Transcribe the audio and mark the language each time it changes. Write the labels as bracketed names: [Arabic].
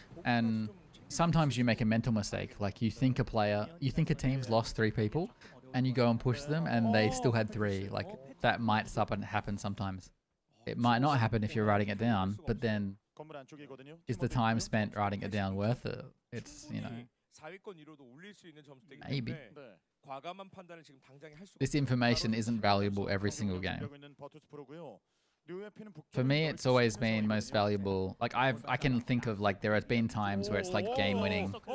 [English] And sometimes you make a mental mistake. Like you think a team's lost 3 people, and you go and push them, and they still had 3. Like that might happen sometimes. It might not happen if you're writing it down, but then Is the time spent writing it down worth it? It's, you know, [Korean] 4위권 이로도 올릴 수 있는 점수대이기 [English] maybe. [Korean] 때문에 과감한 판단을 지금 당장에 할 수가 [English] This information isn't valuable every single game. For me, it's always been most valuable. Like I can think of like there have been times where it's like game winning.